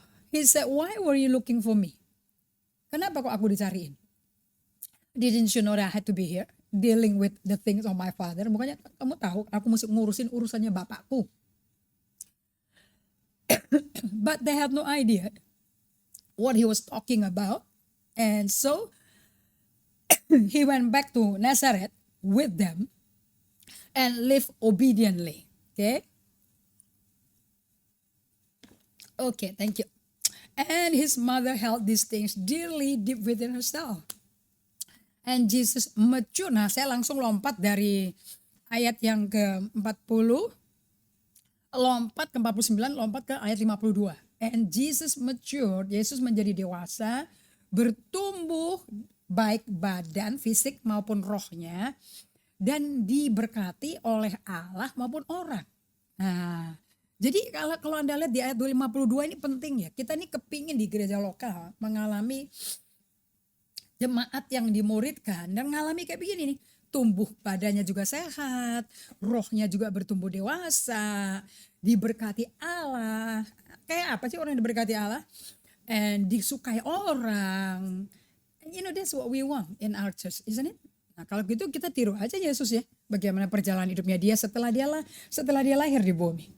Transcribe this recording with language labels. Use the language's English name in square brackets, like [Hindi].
[English] He said, "Why were you looking for me?" [Indonesian] Kenapa kok aku dicariin? [English] Didn't you know that I had to be here dealing with the things of my father? [Indonesian] Bukannya kamu tahu aku mesti ngurusin urusannya bapakku. [English] But they had no idea what he was talking about. And so he went back to Nazareth with them and lived obediently. Okay, thank you. And his mother held these things dearly deep within herself. And Jesus mature. [Indonesian] Nah, saya langsung lompat dari ayat yang ke-40, lompat ke 49, lompat ke ayat 52. [English] And Jesus matured, [Indonesian] Yesus menjadi dewasa, bertumbuh baik badan, fisik maupun rohnya, dan diberkati oleh Allah maupun orang. Nah, jadi kalau Anda lihat di ayat 52 ini penting ya. Kita ini kepingin di gereja lokal mengalami jemaat yang dimuridkan dan mengalami kayak begini nih. Tumbuh badannya juga sehat, rohnya juga bertumbuh dewasa, diberkati Allah. Kayak apa sih orang yang diberkati Allah? And disukai orang. [English] And you know that's what we want in our church, isn't it? [Indonesian] Nah, kalau gitu kita tiru aja Yesus ya. Bagaimana perjalanan hidupnya dia setelah dia lahir di bumi.